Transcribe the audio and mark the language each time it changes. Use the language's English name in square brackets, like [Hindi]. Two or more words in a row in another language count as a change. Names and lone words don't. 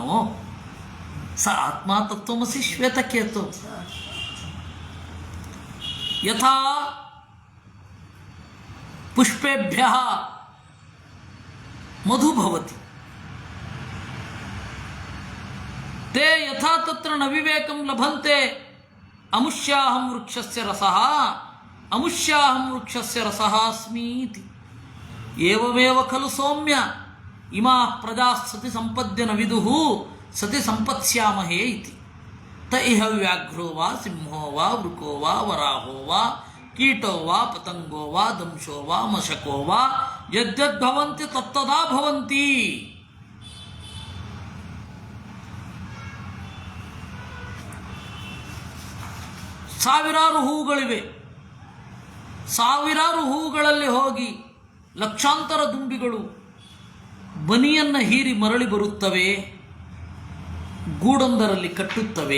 [Sanskrit] ಸ ಆತ್ಮ ತತ್ವಮಸಿ ಶ್ವೇತಕೇತು. ಯಥಾ ಪುಷ್ಪೇಭ್ಯ ಮಧು ಭವತಿ ತೇ ಯಥಾ ತತ್ರ ನ ವಿವೇಕಂ ಲಭಂತೆ ಅಮುಷ್ಯಾಹಂ ವೃಕ್ಷಸ್ಯ ರಸಃ ಅಮುಷ್ಯಾಹಂ ವೃಕ್ಷಸ್ಯ ರಸಃ ಸ್ಮೀತಿ ಏವಮೇವ ಖಲು ಸೌಮ್ಯ ಇಮಾ ಪ್ರಜಾ ಸತಿ ಸಂಪದ್ಯನ ವಿದುಃ ಸತಿ ಸಂಪತ್ಸ್ಯಾಮಹೇ ಇತಿ. ತ ಇಹ ವ್ಯಾಘ್ರೋ ವಾ ಸಿಂಹೋ ವಾ ವೃಕೋ ವಾ ವರಾಹೋ ವಾ ಕೀಟೋ ವಾ ಪತಂಗೋ ವಾ ದಂಶೋ ವಾ ಮಶಕೋ ವಾ ಯದ್ಯದ್ಭವಂತಿ ತತ್ತದಾ ಭವಂತಿ. [Kannada] ಸಾವಿರಾರು ಹೂಗಳಿವೆ, ಸಾವಿರಾರು ಹೂಗಳಲ್ಲಿ ಹೋಗಿ ಲಕ್ಷಾಂತರ ದುಂಬಿಗಳು ಬನಿಯನ್ನು ಹೀರಿ ಮರಳಿ ಬರುತ್ತವೆ, ಗೂಡೊಂದರಲ್ಲಿ ಕಟ್ಟುತ್ತವೆ.